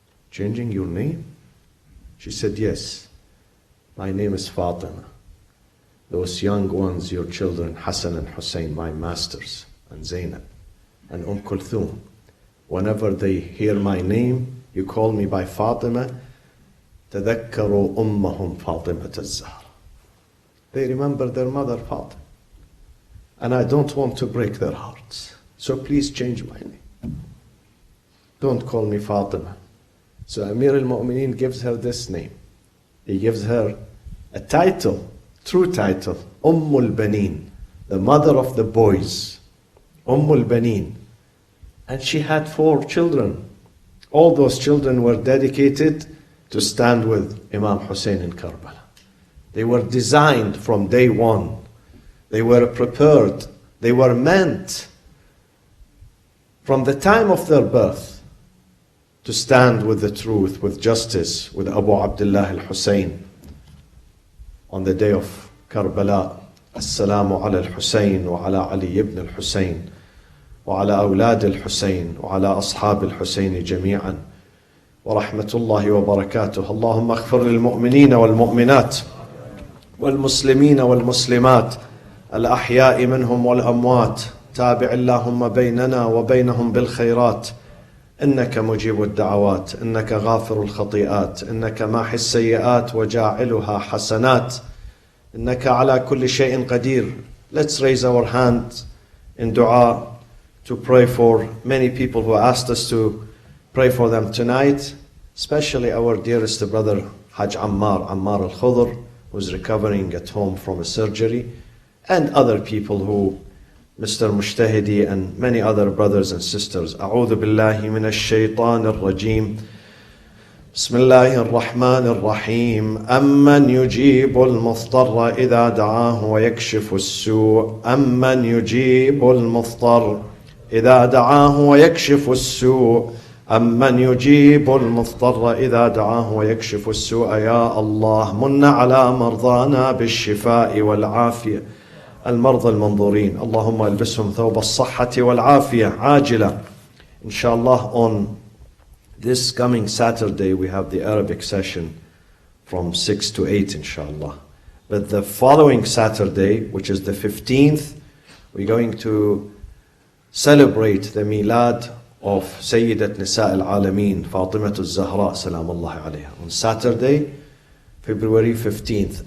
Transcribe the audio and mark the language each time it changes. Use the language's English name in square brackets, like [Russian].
[English] Changing your name? She said, yes. My name is Fatima. Those young ones, your children, Hassan and Hussein, my masters, and Zainab, and Kulthum. Whenever they hear my name, you call me by Fatima. [Arabic] تذكروا أمهم فاطمة الزهرة. [English] They remember their mother Fatima. And I don't want to break their hearts. So please change my name. Don't call me Fatima. So Amir al-Mu'mineen gives her this name. He gives her a title, true title, al-Baneen, the mother of the boys. al-Baneen. And she had 4 children. All those children were dedicated to stand with Imam Hussein in Karbala. They were designed from day one. They were prepared. They were meant from the time of their birth to stand with the truth, with justice, with Abu Abdullah al-Hussein on the day of Karbala. [Arabic] Assalamu ala al-Hussein wa ala Ali ibn al-Hussein وعلى أولاد الحسين وعلى أصحاب الحسين جميعا ورحمة الله وبركاته. اللهم اغفر للمؤمنين والمؤمنات والمسلمين والمسلمات الأحياء منهم والأموات. تابع اللهم بيننا وبينهم بالخيرات، إنك مجيب الدعوات، إنك غافر الخطيئات، إنك ماحي السيئات وجاعلها حسنات، إنك على كل شيء قدير. [English] Let's raise our hands in dua to pray for many people who asked us to pray for them tonight, especially our dearest brother Hajj Ammar al-Khudr, who's recovering at home from a surgery, and other people who, Mr. Mushtahidi and many other brothers and sisters. [Arabic] أعوذ بالله من الشيطان الرجيم. بسم الله الرحمن الرحيم. أمن يجيب المضطر إذا دعاه ويكشف السوء. أمن يجيب المضطر إذا دعاه ويكشف السوء. أمن يجيب المضطر إذا دعاه ويكشف السوء. يا الله من على مرضانا بالشفاء والعافية. المرضى المنظورين اللهم البسهم ثوب الصحة والعافية عاجلة. [English] Inshallah, on this coming Saturday we have the Arabic session from 6 to 8 inshallah. But the following Saturday, which is the 15th, we're going to celebrate the milad of Sayyidat Nisa al-Alameen, Fatimah al-Zahra salamullah alayha, on Saturday, February 15th.